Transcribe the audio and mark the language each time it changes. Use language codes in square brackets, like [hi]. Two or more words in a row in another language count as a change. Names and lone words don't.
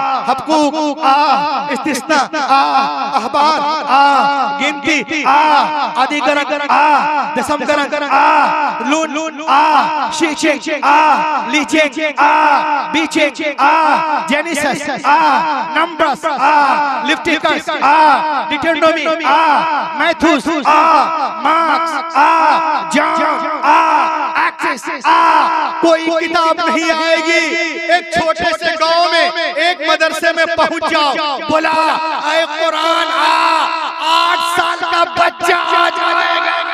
[hi] हबकूक आ, इस्तिस्ना आ, अहबार आ, गिनती आ, आदिगरन आ, दशमगरन आ, लून आ, शीचे आ, लीचे आ, बीचे आ, जेनेसिस आ, नंबर्स आ, लिफ्टिकस आ, डिटरनोमी आ, मैथुस आ, मार्क्स आ, जॉन आ, एक्सिस आ। कोई किताब नहीं आएगी। एक छोटे से गांव में एक मदरसे में पहुंच जाओ, बोला ऐ कुरान आ, 8 साल का बच्चा आ जाएगा।